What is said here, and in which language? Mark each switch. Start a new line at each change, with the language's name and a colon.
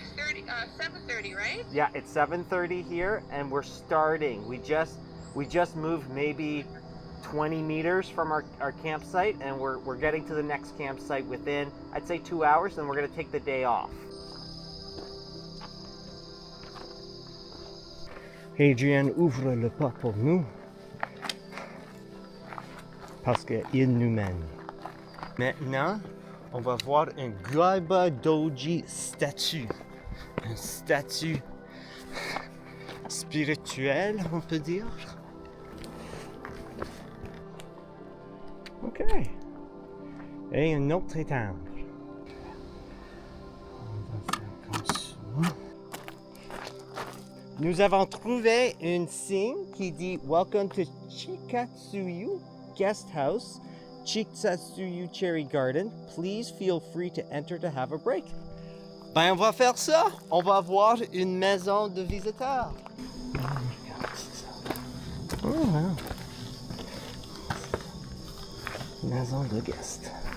English: 6:30, 7:30, right? Yeah, it's 7:30 here, and we're starting. We just moved maybe 20 meters from our campsite, and we're getting to the next campsite within, I'd say, 2 hours, and we're going to take the day off.
French: Adrian ouvre le pas pour nous parce qu'il nous mène. Maintenant, on va voir un Gaiba Doji statue. Un statue spirituel, on peut dire. OK. Et une autre étang. On va faire comme ça. Nous avons trouvé un signe qui dit
English: Welcome to Chikatsuyu Guest House, Chikatsuyu Cherry Garden. Please feel free to enter to have a break.
French: Ben, on va faire ça. On va voir une maison de visiteurs.
English: Oh, wow.
French: Maison de guest.